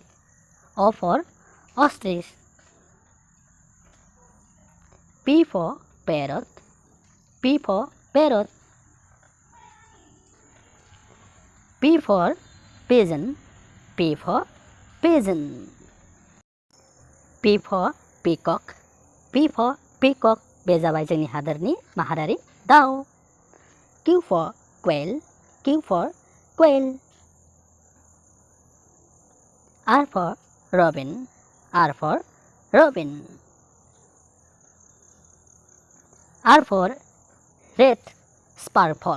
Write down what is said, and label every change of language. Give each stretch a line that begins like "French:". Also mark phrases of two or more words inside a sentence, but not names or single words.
English: O for ostrich. P for parrot. P for parrot. P for pigeon. P for pigeon. P for peacock. P for peacock.
Bodo: बे जाबाय जोंनि हादोरनि माहारियारि दाउ.
English: Q for quail. Q for quail. R for robin. R for robin. R for red sparrow.